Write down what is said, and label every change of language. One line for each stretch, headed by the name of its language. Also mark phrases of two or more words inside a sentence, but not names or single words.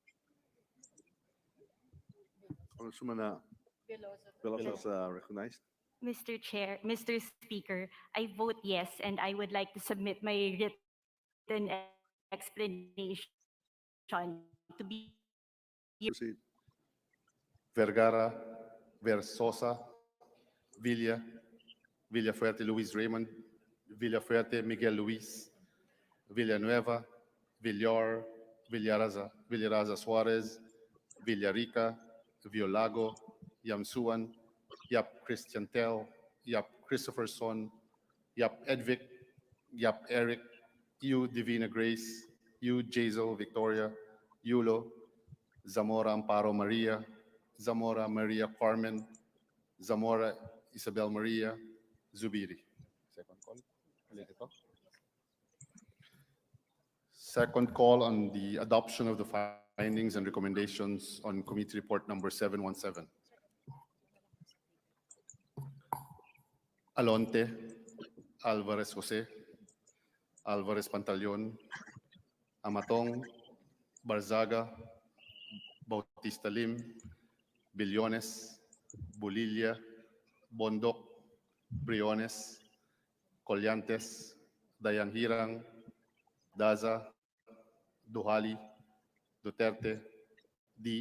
English: Congressman Veloso is recognized. Mr. Chair, Mr. Speaker, I vote yes, and I would like to submit my written explanation to be Proceed. Vergara, Versosa, Villa, Villafuerte Luis Raymond, Villafuerte Miguel Luis, Villanueva, Villar, Villaraza Suarez, Villarica, Violago, Yamsuan, Yap Christian Tel, Yap Christopher Son, Yap Edvic, Yap Eric, U Divina Grace, U Jazel Victoria, Yulo, Zamora Amparo Maria, Zamora Maria Carmen, Zamora Isabel Maria, Zubiri. Second call.
Filipino: Ulit ito.
English: Second call on the adoption of the findings and recommendations on Committee Report number 717. Alonte, Alvarez Jose, Alvarez Pantaleon, Amatong, Barzaga, Bautista Lim, Billones, Bulilia, Bondok, Briones, Collantes, Dayan Hirang, Daza, Duhali, Duterte, D.